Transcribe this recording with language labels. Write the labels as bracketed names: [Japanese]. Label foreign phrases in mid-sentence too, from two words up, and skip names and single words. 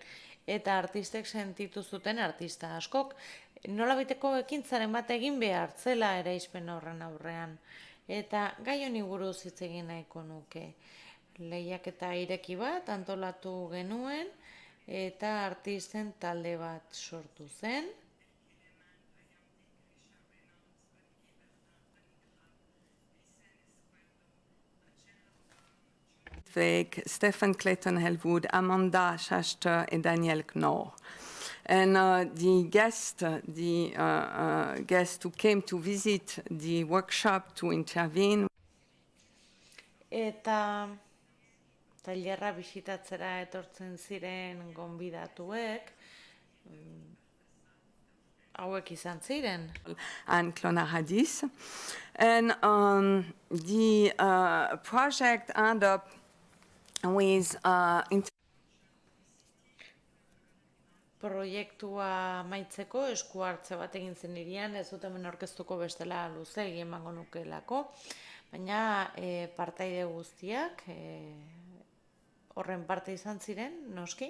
[Basque] Eta artistek sentitu zuten, artista askok, nolabiteko ekintzaren bat egin behar zela eraispen horren aurrean. Eta gai honi buruz hitz egin nahiko nuke. Lehiaketa ireki bat antolatu genuen, eta artisten talde bat sortu zen. [French] Avec Stephen Clayton Hellwood, Amanda Schachter et Daniel Knorr. [English] And the guests who came to visit the workshop to intervene. [Basque] Eta tailerra bisitatzera etortzen ziren gonbidatuek, hauek izan ziren. [English] And Clona Hadis. And the project ended up with [Basque] proiektua maitzeko esku hartze bat egin zen irian, ez dut hemen aurkeztuko bestela luzegi emango nukeelako, baina partaide guztiak horren parte izan ziren, noski.